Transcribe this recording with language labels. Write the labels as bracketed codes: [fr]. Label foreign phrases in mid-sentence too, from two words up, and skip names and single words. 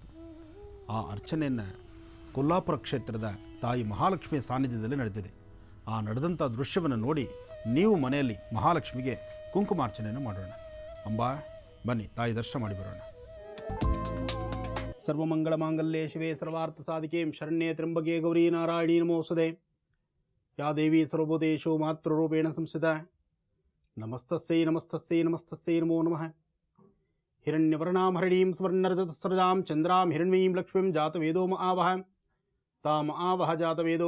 [kn] ಆ ಅರ್ಚನೆಯನ್ನು ಕೊಲ್ಲಾಪುರ ಕ್ಷೇತ್ರದ ತಾಯಿ ಮಹಾಲಕ್ಷ್ಮಿಯ ಸಾನ್ನಿಧ್ಯದಲ್ಲಿ ನಡೆದಿದೆ. ಆ ನಡೆದಂಥ ದೃಶ್ಯವನ್ನು ನೋಡಿ ನೀವು ಮನೆಯಲ್ಲಿ ಮಹಾಲಕ್ಷ್ಮಿಗೆ ಕುಂಕುಮಾರ್ಚನೆಯನ್ನು ಮಾಡೋಣ. ಅಂಬಾ, ಬನ್ನಿ ತಾಯಿ ದರ್ಶನ ಮಾಡಿ ಬರೋಣ. [sa] ಸರ್ವಮಂಗಳ ಮಾಂಗಲ್ಯೆ ಶಿವೆ ಸರ್ವಾರ್ಥ ಸಾಧಿಕೆ ಶರಣ್ಯೆ ತ್ರ್ಯಂಬಕೆ ಗೌರಿ ನಾರಾಯಣಿ ನಮೋಸ್ತುತೆ. ಯಾ ದೇವಿ ಸರ್ವಭೂತೇಷು ಮಾತೃರೂಪೇಣ ಸಂಸ್ಥಿತ. ನಮಸ್ತಸ್ಯೈ ನಮಸ್ತಸ್ಯೈ ನಮಸ್ತಸ್ಯೈ ನಮೋ ನಮಃ. ಹಿರಣ್ಯವರ್ಣಾಂ ಹರಿಣೀಂ ಸ್ವರ್ಣರಜತಸ್ರಜಾಂ ಚಂದ್ರಾಂ ಹಿರಣ್ಮಯೀಂ ಲಕ್ಷ್ಮೀಂ ಜಾತವೇದೋ ಆವಹ ತಾಮ ಆವಹ ಜಾತವೇದೋ